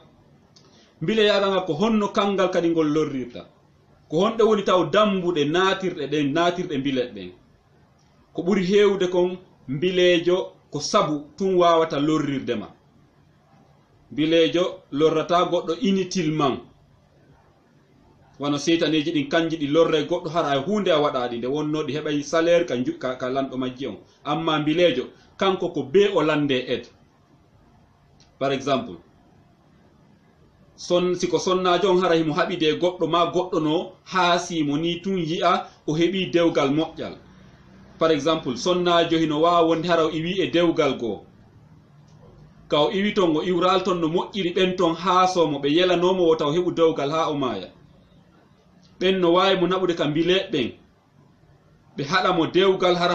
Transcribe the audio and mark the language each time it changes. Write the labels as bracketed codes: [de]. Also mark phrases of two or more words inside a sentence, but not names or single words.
[ff] bileyagal ngal ko honno kangal kadi ngol lorrirta ko honɗe woni taw dambuɗe natirɗe bile ɗen ko ɓuri hewde kon bilejo ko sabu tun wawata lorrirdema bilejo lorrata goɗɗo inutilement wano seytaneji ɗin kanji ɗi lorre goɗɗo hara e hunde a waɗaɗi nde wonno ɗi heɓay salaire ka lanɗo majji on amma bilejo kanko ko be o lande [fr] aide par exemple [ff] siko sonnajo on hara himo haɓide goɗɗo ma goɗɗo no haasimo ni tun yi'a o heɓi dewgal moƴƴal [fr] par exemple [ff] sonnajo hino wawa wonde hara o iwi e dewgal goo ka o iwi ton o iwral ton no moƴƴiri ɓen ton haasomo ɓe yelanomo o taw heɓu dewgal ha o maaya ɓen no wawi mo naɓude ka mbileɓɓen ɓe haɗamo dewgal hara